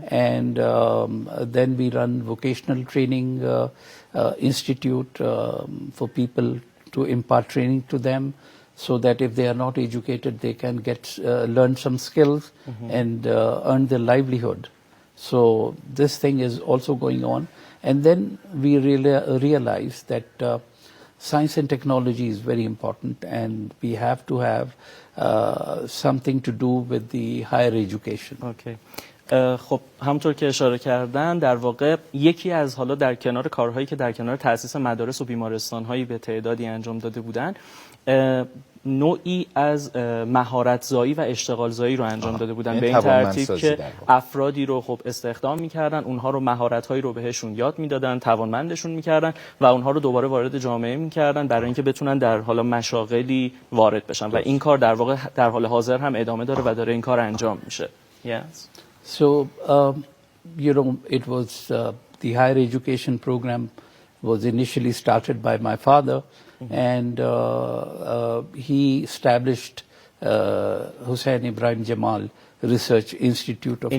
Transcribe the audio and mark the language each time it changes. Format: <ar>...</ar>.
<en>And then we run vocational training institute for people to impart training to them, so that if they are not educated, they can get learn some skills and earn their livelihood. So this thing is also going on. And then we realize that science and technology is very important, and we have to have something to do with the higher education. Okay.</en> <fa>خب همونطور که اشاره کردن در واقع یکی از حالا در کنار کارهایی که در کنار تأسیس مدارس و بیمارستان‌هایی به تعدادی انجام داده بودن، نوعی از مهارت‌زایی و اشتغال‌زایی رو انجام داده بودن، به این ترتیب که افرادی رو خب استخدام می‌کردن، اونها رو مهارت‌هایی رو بهشون یاد می‌دادن، توانمندشون می‌کردن و اونها رو دوباره وارد جامعه می‌کردن برای اینکه بتونن در حالا مشاغلی وارد بشن و این کار در واقع در حال حاضر هم ادامه داره و داره این کار انجام میشه.</fa> <en>Yes. So, it was the higher education program was initially started by my father, and he established Hussain Ibrahim Jamal Research Institute of Chemistry.</en>